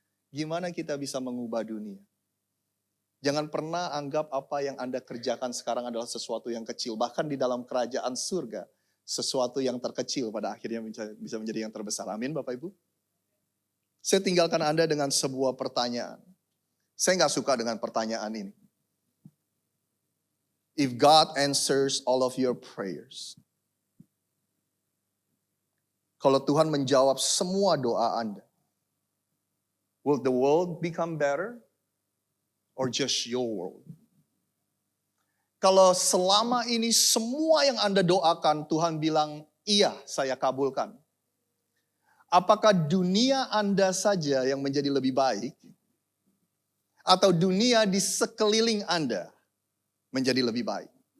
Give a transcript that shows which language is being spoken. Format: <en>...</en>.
<id>Gimana kita bisa mengubah dunia? Jangan pernah anggap apa yang Anda kerjakan sekarang adalah sesuatu yang kecil. Bahkan di dalam kerajaan surga, sesuatu yang terkecil pada akhirnya bisa menjadi yang terbesar. Amin Bapak Ibu. Saya tinggalkan Anda dengan sebuah pertanyaan. Saya nggak suka dengan pertanyaan ini.</id> <en>If God answers all of your prayers.</en> <id>Kalau Tuhan menjawab semua doa Anda.</id> <en>Will the world become better? Or just your world?</en> <id>Kalau selama ini semua yang Anda doakan Tuhan bilang, iya saya kabulkan. Apakah dunia Anda saja yang menjadi lebih baik? Atau dunia di sekeliling Anda menjadi lebih baik?</id>